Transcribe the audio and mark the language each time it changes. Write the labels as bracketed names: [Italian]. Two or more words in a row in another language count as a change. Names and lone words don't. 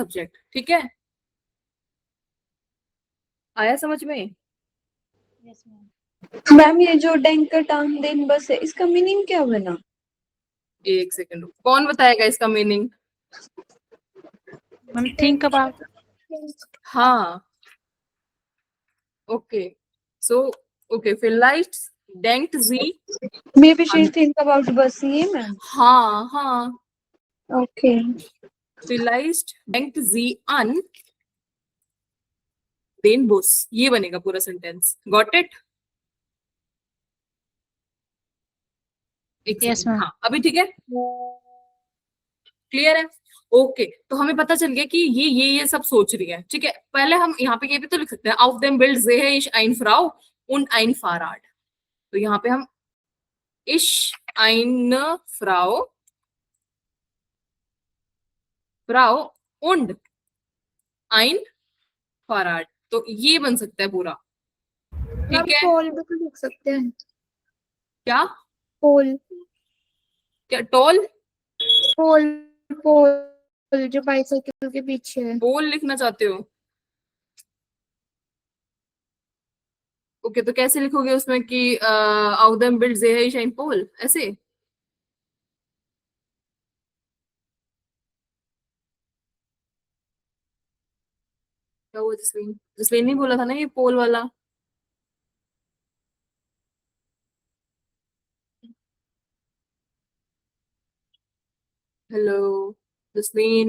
[Hindi] सब्जेक्ट। ठीक है, आया समझ में? यस मैम। मैम ये जो डेंकर टाउन दिन बस है, इसका मीनिंग क्या बना? एक सेकंड, कौन बताएगा इसका मीनिंग? [English] मैम think about. [Hindi] हाँ, ओके, सो ओके, [German] vielleicht denkt sie, [English] Maybe she think about bus, [Hindi] ये मैम. हाँ हाँ, [English] Okay. [German] vielleicht denkt sie an den Bus, [Hindi] ये बनेगा पूरा सेंटेंस. [English] got it? Yes, ma'am. [Hindi] हाँ, अभी ठीक है, क्लियर है? ओके, तो हमें पता चल गया कि ये सब सोच रही है. ठीक है, पहले हम यहाँ पे ये भी तो लिख सकते हैं, [German] auf dem Bild sehe ich eine Frau und ein Fahrrad. [Hindi] तो यहाँ पे हम [German] ich eine Frau und ein Fahrrad, [Hindi] तो ये बन सकता है पूरा. मैम ठीक है, पोल भी तो लिख सकते हैं. क्या पोल क्या टोल पोल पोल जो बाइसाइकिल के पीछे है. पोल लिखना चाहते हो? ओके, तो कैसे लिखोगे उसमें कि [German] auf dem Bild sehe ich ein Pol, [Hindi] ऐसे? क्या हुआ जसलीन? जसलीन नहीं बोला था ना ये पोल वाला? हेलो जसलीन.